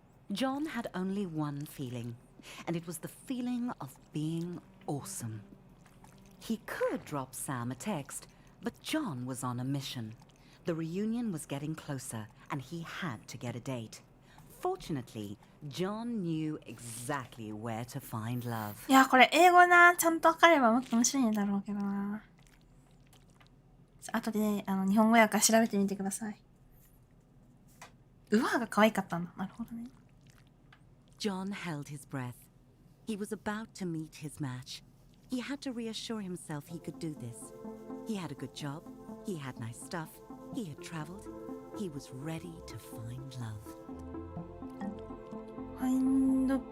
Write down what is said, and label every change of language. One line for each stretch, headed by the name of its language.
English: John had only one feeling, and it was the feeling of being awesome. He could drop Sam a text, but John was on a mission. The reunion was getting closer, and he had to get a date. Fortunately, John knew exactly where to find love.
Japanese: いや、これ英語な、ちゃんと分かればもっと面白いんだろうけどな。後で、日本語訳から調べてみてください。うわが可愛かったんだ。なるほどね。
English: John held his breath. He was about to meet his match. He had to reassure himself he could do this. He had a good job. He had nice stuff. He had traveled. He was ready to find love. Find